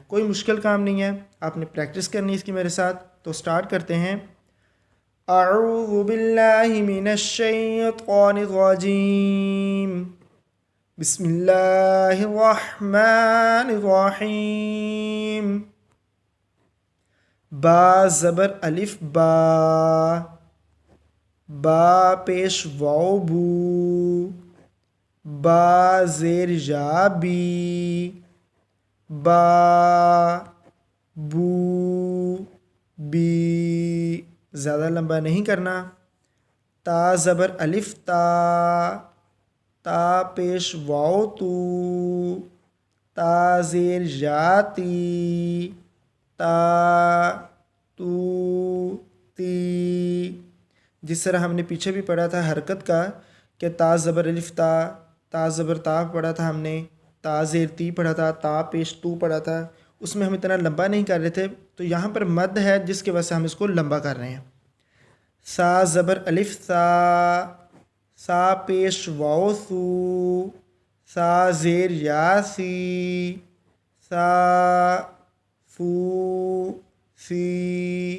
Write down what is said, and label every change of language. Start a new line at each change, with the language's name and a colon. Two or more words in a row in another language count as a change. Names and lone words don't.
Urdu: کوئی مشکل کام نہیں ہے، آپ نے پریکٹس کرنی ہے اس کی میرے ساتھ۔ تو سٹارٹ کرتے ہیں۔
Arabic: اعوذ باللہ من الشیطان الرجیم، بسم اللہ الرحمن الرحیم۔
Urdu: با زبر الف با، با پیش واو بو، با زیر یا بی، با بو بی، زیادہ لمبا نہیں کرنا۔ تا زبر الف تا، تا پیش واو تو، تا زیر یا تی، تا تو تی۔ جس طرح ہم نے پیچھے بھی پڑھا تھا حرکت کا کہ تا زبر الف تا، تا زبر تا پڑھا تھا ہم نے، تا زیر تی پڑھا تھا، تا پیش تو پڑھا تھا، اس میں ہم اتنا لمبا نہیں کر رہے تھے۔ تو یہاں پر مد ہے جس کی وجہ سے ہم اس کو لمبا کر رہے ہیں۔ سا زبر الف سا، سا پیش واو سو، سا زیر یا سی، سا فو سی۔